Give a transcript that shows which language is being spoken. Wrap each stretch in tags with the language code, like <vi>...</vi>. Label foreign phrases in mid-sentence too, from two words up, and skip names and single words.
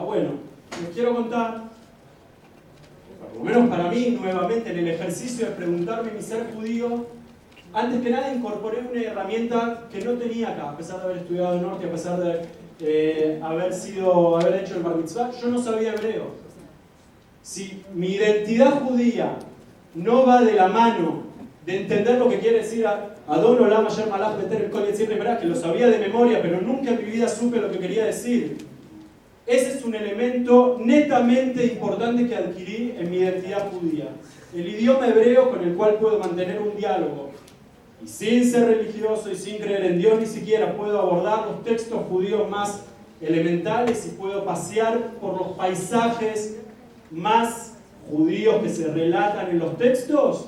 <es>Bueno, les quiero contar, por lo menos para mí, nuevamente, en el ejercicio de preguntarme mi ser judío, antes que nada incorporé una herramienta que no tenía acá, a pesar de haber estudiado en Norte, a pesar de haber hecho el Bar Mitzvah, yo no sabía hebreo. Si mi identidad judía no va de la mano de entender lo que quiere decir</es> <he>אדון עולם אשר מלך בטרם כל יציר נברא,</he> <es>que lo sabía de memoria, pero nunca en mi vida supe lo que quería decir, ese es un elemento netamente importante que adquirí en mi identidad judía. El idioma hebreo con el cual puedo mantener un diálogo. Y sin ser religioso y sin creer en Dios ni siquiera, puedo abordar los textos judíos más elementales y puedo pasear por los paisajes más judíos que se relatan en los textos.</es>